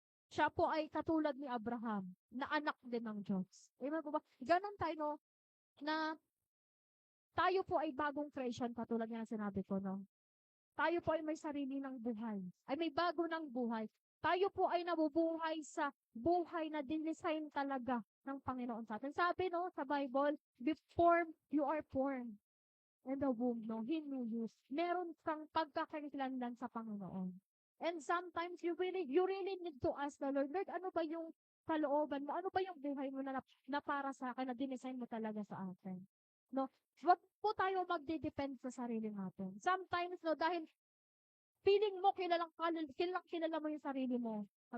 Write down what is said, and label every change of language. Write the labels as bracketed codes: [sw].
[tl] Siya po ay katulad ni Abraham, na anak din ng Diyos. Amen po ba? Ganon tayo, no, na tayo po ay bagong creation, katulad nga ng sinabi ko, no? Tayo po ay may sarili ng buhay. Ay may bago ng buhay. Tayo po ay nabubuhay sa buhay na dinisign talaga ng Panginoon sa atin. Sabi, no, sa Bible, [en] before you are born in the womb, no, He knew you. [tl] Meron kang pagkakakilanlan sa Panginoon. [en] And sometimes you really need to ask the Lord, Lord, [tl] ano ba yung kalooban mo? Ano ba yung buhay mo na para sa akin, na dinisign mo talaga sa akin? No? Huwag po tayo magde-depend sa sarili natin. Sometimes, no, dahil feeling mo kilala mo yung sarili mo.